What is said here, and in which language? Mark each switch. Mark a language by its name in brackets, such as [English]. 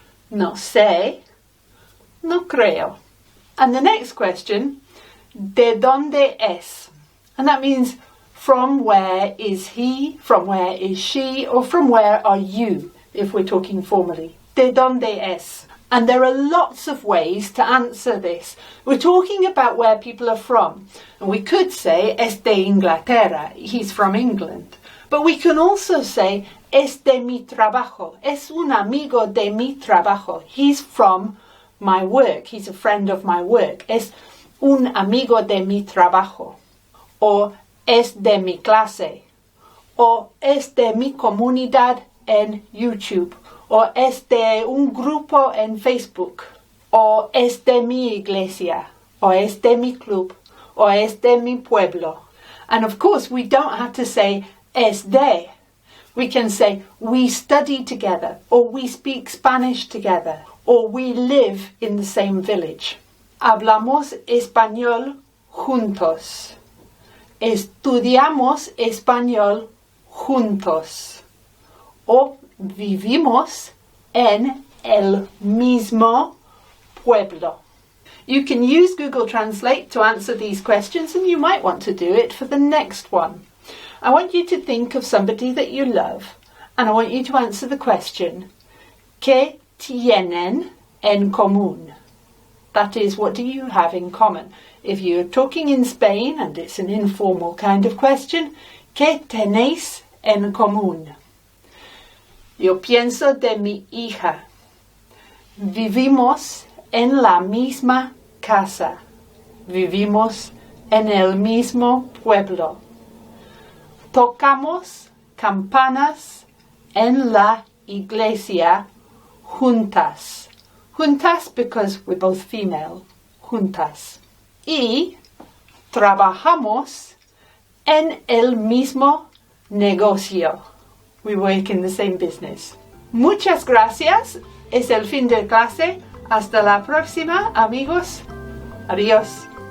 [Spanish] No sé. No creo. [English] And the next question, [Spanish] ¿de dónde es? [English] And that means from where is he, from where is she, or from where are you, if we're talking formally. [Spanish] ¿De dónde es? [English] And there are lots of ways to answer this. We're talking about where people are from. And we could say, [Spanish] es de Inglaterra, [English] he's from England. But we can also say, [Spanish] es de mi trabajo, es un amigo de mi trabajo. [English] He's from my work, he's a friend of my work. [Spanish] Es un amigo de mi trabajo. Or es de mi clase. Or es de mi comunidad en YouTube. O es de un grupo en Facebook, o es de mi iglesia, o es de mi club, o es de mi pueblo. [English] And of course, we don't have to say es de. We can say we study together, or we speak Spanish together, or we live in the same village. [Spanish] Hablamos español juntos. Estudiamos español juntos. O vivimos en el mismo pueblo. [English] You can use Google Translate to answer these questions, and you might want to do it for the next one. I want you to think of somebody that you love, and I want you to answer the question, [Spanish] ¿Qué tienen en común? [English] That is, what do you have in common? If you're talking in Spain and it's an informal kind of question, [Spanish] ¿Qué tenéis en común? Yo pienso de mi hija. Vivimos en la misma casa. Vivimos en el mismo pueblo. Tocamos campanas en la iglesia juntas. [English] Juntas because we're both female. [Spanish] Juntas. Y trabajamos en el mismo negocio. [English] We work in the same business. [Spanish] Muchas gracias. Es el fin de clase. Hasta la próxima, amigos. Adiós.